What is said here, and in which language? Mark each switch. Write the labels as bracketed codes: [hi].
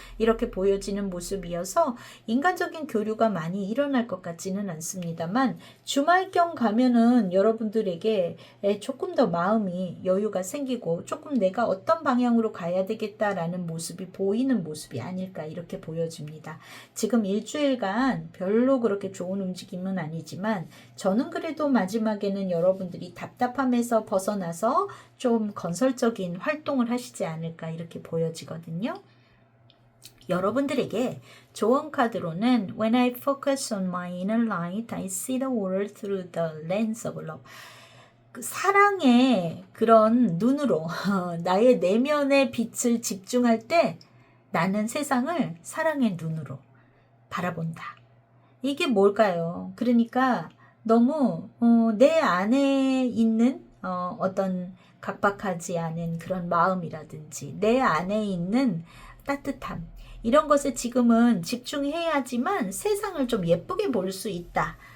[ko] 이렇게 보여지는 모습이어서 인간적인 교류가 많이 일어날 것 같지는 않습니다만 주말경 가면은 여러분들에게 조금 더 마음이 여유가 생기고 조금 내가 어떤 방향으로 가야 되겠다라는 모습이 보이는 모습이 아닐까 이렇게 보여집니다. 지금 일주일간 별로 그렇게 좋은 움직임은 아니지만 저는 그래도 마지막에는 여러분들이 답답함에서 벗어나서 좀 건설적인 활동을 하시지 않을까 이렇게 보여지거든요. 여러분들에게 조언 카드로는 [en] When I focus on my inner light, I see the world through the lens of love. [ko] 그 사랑의 그런 눈으로 나의 내면의 빛을 집중할 때 나는 세상을 사랑의 눈으로 바라본다. 이게 뭘까요? 그러니까 너무 내 안에 있는 어떤 각박하지 않은 그런 마음이라든지 내 안에 있는 따뜻함 이런 것에 지금은 집중해야지만 세상을 좀 예쁘게 볼 수 있다.